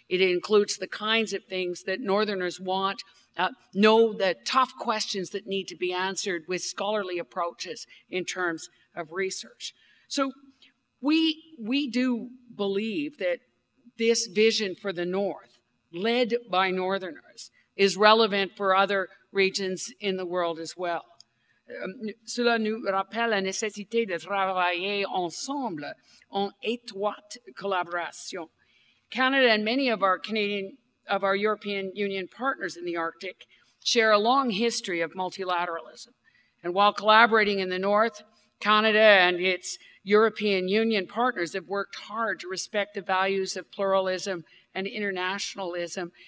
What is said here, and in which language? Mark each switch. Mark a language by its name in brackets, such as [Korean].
[English] It includes the kinds of things that Northerners want, know the tough questions that need to be answered with scholarly approaches in terms of research. So we do believe that this vision for the North, led by Northerners, is relevant for other regions in the world as well. [French] Cela nous rappelle la nécessité de travailler ensemble en étroite collaboration. [English] Canada and many of our European Union partners in the Arctic share a long history of multilateralism. And while collaborating in the North, Canada and its European Union partners have worked hard to respect the values of pluralism and internationalism.